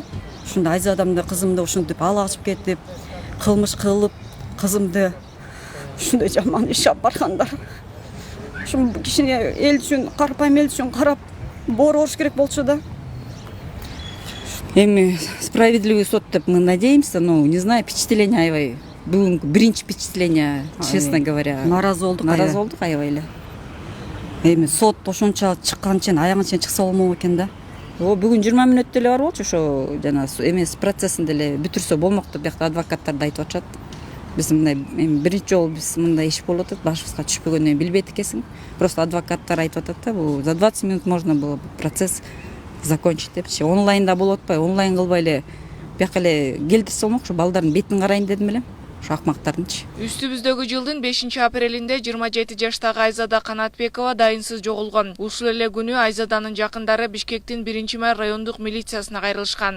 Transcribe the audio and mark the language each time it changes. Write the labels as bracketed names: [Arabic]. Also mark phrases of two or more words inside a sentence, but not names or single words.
[Kyrgyz] Ушундай Айзадамды, кызымды ушинтип ала качып кетип, кылмыш кылып, кызымды ушундай жаман иш алып баргандар. Ушул кишини эл үчүн, карапайым эл үчүн карап, боору болуш керек болчу да. [Russian] Эми справедливый суд деп мы надеемся, но не знаю, впечатление аябай. [Kyrgyz] Бүгүнкү биринчи [Russian] впечатление, честно говоря. [Kyrgyz] Нааразы болдук аябай эле. Эми сот ошонча чыккан чейин, аягына чейин чыкса болмок экен да. Бүгүн 20 мүнөт деле бар болчу, ошо жана эмес процессин деле бүтүрсө болмок деп биякта адвокаттар да айтып атышат. Биз мындай биринчи жолу биз мындай иш болуп атат, башыбызга түшпөгөндөн билбейт экенсиң. [Russian] Просто [Kyrgyz] адвокаттар айтып атат да, бул [Russian] за 20 минут можно было процесс закончить депчи. [Kyrgyz] Онлайнда болуп атпайбы, онлайн кылбай эле бияка эле келтирсе болмок, ушу балдардын бетин карайын дедим эле. Ошо акмактардынчы. Үстүбүздөгү жылдын 5-апрелинде 27 жаштагы Айзада Канатбекова дайынсыз жоголгон. Ушул эле күнү Айзаданын жакындары Бишкектин 1-май райондук милициясына кайрылышкан.